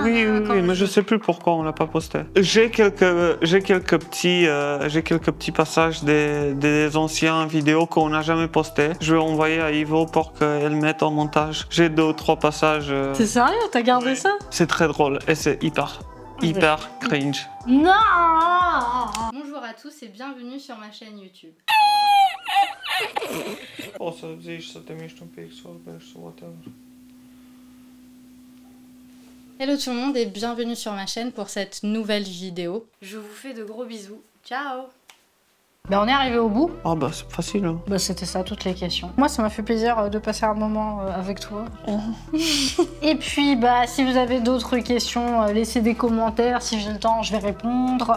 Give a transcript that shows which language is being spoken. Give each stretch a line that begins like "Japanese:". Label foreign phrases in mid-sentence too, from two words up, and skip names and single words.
French: Oui, mais je sais plus pourquoi on l'a pas postée. J'ai quelques petits passages des anciens vidéos qu'on n'a jamais postés. Je vais envoyer à Ivo pour qu'elle mette en montage. J'ai 2 ou 3 passages. T'es sérieux? T'as gardé ça? C'est très drôle et c'est hyper cringe. Non! Bonjour à tous et bienvenue sur ma chaîne YouTube.
Romanian: O să zici să te miști un pic, să vorbești, să whatever.
French: Hello tout le monde et bienvenue sur ma chaîne pour cette nouvelle vidéo. Je vous fais de gros bisous. Ciao! Ben on est arrivé au bout. Ah bah c'est facile. Hein. Bah c'était ça, toutes les questions. Moi ça m'a fait plaisir de passer un moment avec toi. Et puis bah si vous avez d'autres questions, laissez des commentaires, si j'ai le temps je vais répondre.